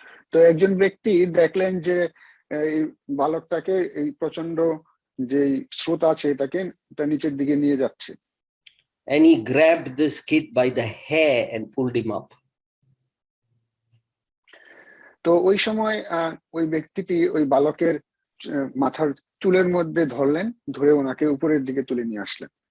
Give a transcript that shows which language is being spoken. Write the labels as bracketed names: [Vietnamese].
[Bangla] তো একজন ব্যক্তি দেখলেন যে এই বালকটাকে এই প্রচন্ড যে স্রোত আছে এটা নিচের দিকে নিয়ে যাচ্ছে। [English] And he grabbed this kid by the hair and pulled him up. [Bangla] তো ওই সময় ওই ব্যক্তিটি ওই বালকের মাথার চুলের মধ্যে ধরলেন, ধরে ওনাকে উপরের দিকে তুলে নিয়ে আসলেন।